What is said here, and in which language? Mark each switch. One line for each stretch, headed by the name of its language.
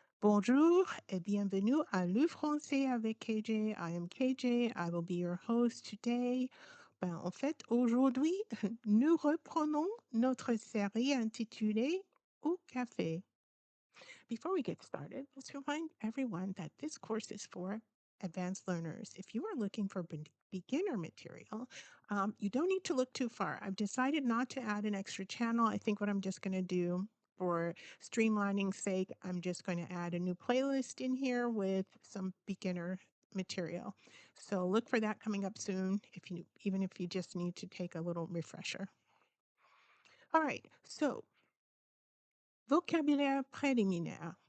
French: Bonjour et bienvenue à Le Français avec KJ.
English: I am KJ. I will be your host today.
French: En fait, aujourd'hui, nous reprenons notre série intitulée Au Café.
English: Before we get started, let's remind everyone that this course is for advanced learners. If you are looking for beginner material, you don't need to look too far. I've decided not to add an extra channel. I think what I'm just going to do for streamlining's sake, I'm just going to add a new playlist in here with some beginner material. So look for that coming up soon, even if you just need to take a little refresher. All right, so
French: vocabulaire préliminaire.